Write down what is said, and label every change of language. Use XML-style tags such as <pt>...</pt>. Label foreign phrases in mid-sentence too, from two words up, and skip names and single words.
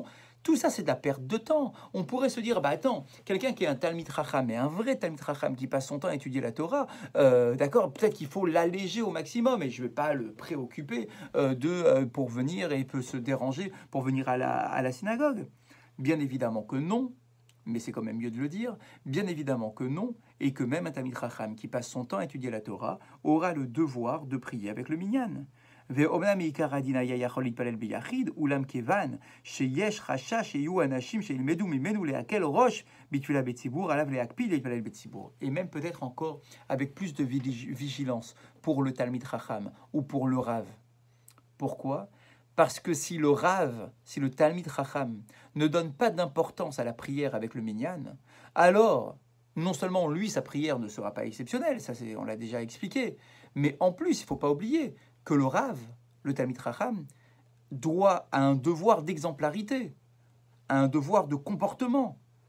<fr>Tout ça, c'est de la perte de temps. On pourrait se dire, bah attends, quelqu'un qui est un</fr> <he>תלמיד חכם,</he> <fr>mais un vrai</fr> <he>תלמיד חכם</he> <fr>qui passe son temps à étudier la Torah, d'accord, peut-être qu'il faut l'alléger au maximum, et je ne vais pas le préoccuper pour venir et peut se déranger pour venir à la synagogue. Bien évidemment que non, mais c'est quand même mieux de le dire, bien évidemment que non, et que même un</fr> <he>תלמיד חכם</he> <fr>qui passe son temps à étudier la Torah aura le devoir de prier avec le minyan.</fr> <he>ואומנם מעיקר הדין היה יכול להתפלל ביחיד, אולם כיוון שיש חשש שיהיו אנשים שילמדו ממנו להקל ראש בתפילה בציבור, עליו להקפיד להתפלל בציבור.</he> <fr>Et même peut-être encore avec plus de vigilance pour le</fr> <he>תלמיד חכם</he> <fr>ou pour le Rav. Pourquoi ? Parce que si le Rav, si le</fr> <he>תלמיד חכם</he> <fr>ne donne pas d'importance à la prière avec le minyan, alors non seulement lui, sa prière ne sera pas exceptionnelle, ça on l'a déjà expliqué, mais en plus, il ne faut pas oublier que le Rav, le</fr> <he>תלמיד חכם,</he> <fr>a un devoir d'exemplarité, un devoir de comportement.</fr>